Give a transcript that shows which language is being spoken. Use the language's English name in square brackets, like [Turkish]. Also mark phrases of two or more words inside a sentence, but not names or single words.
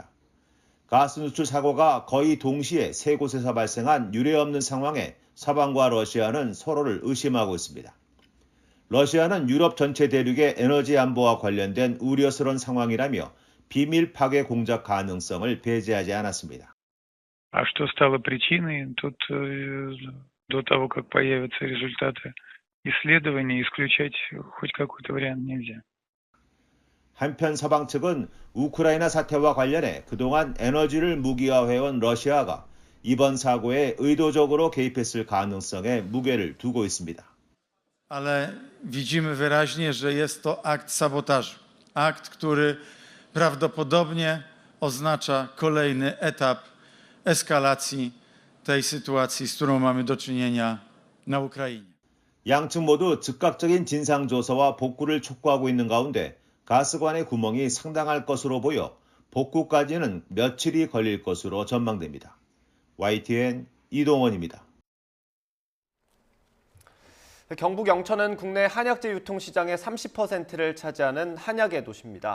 [Korean] 가스 누출 사고가 거의 동시에 3곳에서 발생한 유례없는 상황에 서방과 러시아는 서로를 의심하고 있습니다. 러시아는 유럽 전체 대륙의 에너지 안보와 관련된 우려스러운 상황이라며 비밀 파괴 공작 가능성을 배제하지 않았습니다. [Russian] А что стало причиной? Тут до того, как появятся результаты исследований, исключать хоть какой-то вариант нельзя. [Korean] 한편 서방 측은 우크라이나 사태와 관련해 그동안 에너지를 무기화해온 러시아가 이번 사고에 의도적으로 개입했을 가능성에 무게를 두고 있습니다. [Polish] Ale widzimy wyraźnie, że jest to akt sabotażu. Akt, który prawdopodobnie oznacza kolejny etap eskalacji tej sytuacji, z którą mamy do czynienia na Ukrainie. [Korean] 양측 모두 즉각적인 진상조사와 복구를 촉구하고 있는 가운데 가스관의 구멍이 상당할 것으로 보여 복구까지는 며칠이 걸릴 것으로 전망됩니다. YTN 이동원입니다. 경북 영천은 국내 한약재 유통시장의 30%를 차지하는 한약의 도시입니다.